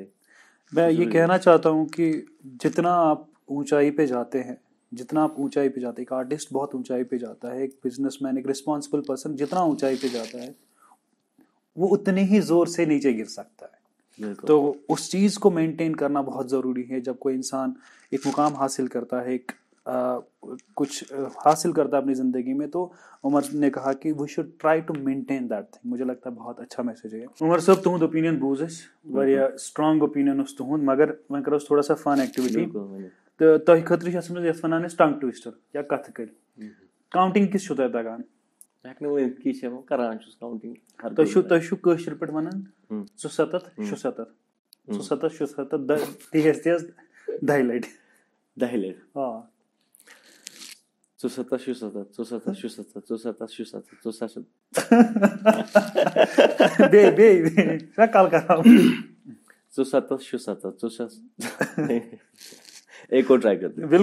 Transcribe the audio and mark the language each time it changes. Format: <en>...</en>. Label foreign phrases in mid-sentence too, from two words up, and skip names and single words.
<hi>मैं ये कहना चाहता हूँ कि जितना आप ऊंचाई पे जाते हैं, जितना आप ऊंचाई पे जाते हैं, एक आर्टिस्ट बहुत ऊंचाई पे जाता है, एक बिजनेसमैन, एक</hi> <en>responsible person</en> <hi>जितना ऊंचाई पे जाता है, वो उतने ही जोर से नीचे गिर सकता है। तो उस चीज को मेंटेन करना बहुत जरूरी है। जब कोई इंसान एक मुकाम हासिल करता है, कुछ हासिल करता है अपनी ज़िंदगी में, तो उमर ने कहा कि</hi> <en>we should try to maintain that thing.</en> <hi>मुझे लगता है बहुत अच्छा मैसेज है।</hi> <ks>उमर साहब तुहद ओपिनियन बूज वारिया</ks> <en>strong opinion</en> <ks>तुहद, मगर वह करो</ks> <hi>थोड़ा सा</hi> <en>fun activity.</en> <ks>तो तुह खतर यथ वन</ks> <en>tongue twister</en> <ks>या कथ कल काउंटिंग किस तुह तगान तुह पे वन 77 77 77 77 तेज तेज 10 लट 10 लट।</ks> <hi>हाँ</hi> <ks>77 77 77 77 77 77 बे कल कर</ks> <hi>77 77 एक और ट्राई करते हैं।</hi>